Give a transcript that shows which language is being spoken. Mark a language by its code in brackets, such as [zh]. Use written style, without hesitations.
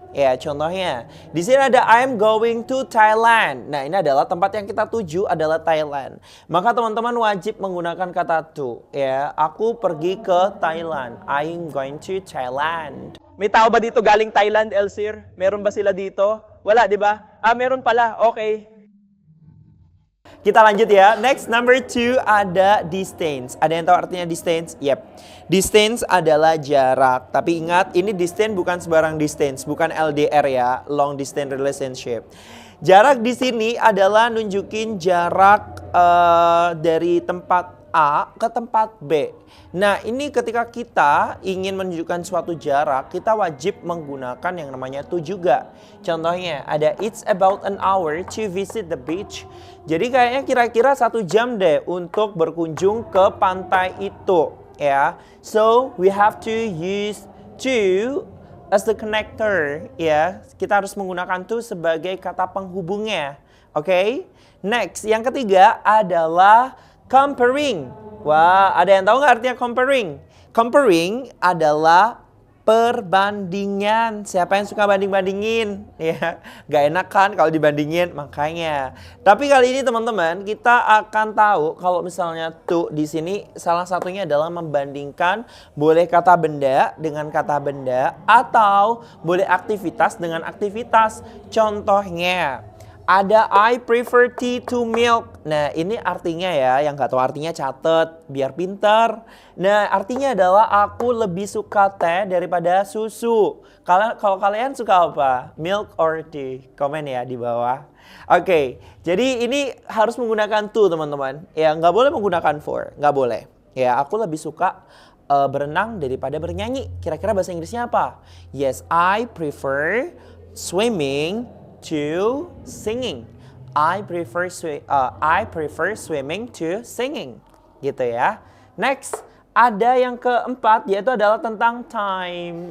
[id] Ya, contohnya di sini ada [en] I'm going to Thailand. [id] Nah, ini adalah tempat yang kita tuju adalah Thailand. Maka teman-teman wajib menggunakan kata to. Ya, aku pergi ke Thailand. [en] I'm going to Thailand. [tl] May tao ba dito galing Thailand, Elsir? Meron ba sila dito? Wala, di ba? Meron pala. Okay. [id] Kita lanjut ya. Next, number 2 ada distance. Ada yang tahu artinya distance? Yep. Distance adalah jarak. Tapi ingat, ini distance bukan sembarang distance. Bukan LDR ya, long distance relationship. Jarak di sini adalah nunjukin jarak dari tempat A ke tempat B. Nah, ini ketika kita ingin menunjukkan suatu jarak, kita wajib menggunakan yang namanya to juga. [en] Contohnya, ada it's about an hour to visit the beach. [id] Jadi kayaknya kira-kira 1 jam deh untuk berkunjung ke pantai itu. [en] Ya, so we have to use to as the connector. [id] Ya, kita harus menggunakan to sebagai kata penghubungnya. Oke? Next, yang ketiga adalah comparing. Wah, ada yang tahu nggak artinya comparing? Comparing adalah perbandingan. Siapa yang suka banding-bandingin? Ya, nggak enak kan kalau dibandingin, makanya. Tapi kali ini teman-teman, kita akan tahu kalau misalnya to di sini salah satunya adalah membandingkan boleh kata benda dengan kata benda atau boleh aktivitas dengan aktivitas. [en] Contohnya, ada I prefer tea to milk. [id] Nah, ini artinya ya, yang nggak tahu artinya catet, biar pinter. Nah, artinya adalah aku lebih suka teh daripada susu. Kalau kalian suka apa? [en] Milk or tea? [id] Komen ya di bawah. Oke, jadi ini harus menggunakan to teman-teman. Ya, nggak boleh menggunakan for, nggak boleh. Ya, aku lebih suka berenang daripada bernyanyi. Kira-kira bahasa Inggrisnya apa? [en] Yes, I prefer swimming to singing. I prefer swimming to singing. [id] Gitu ya. Next, ada yang keempat yaitu adalah tentang time.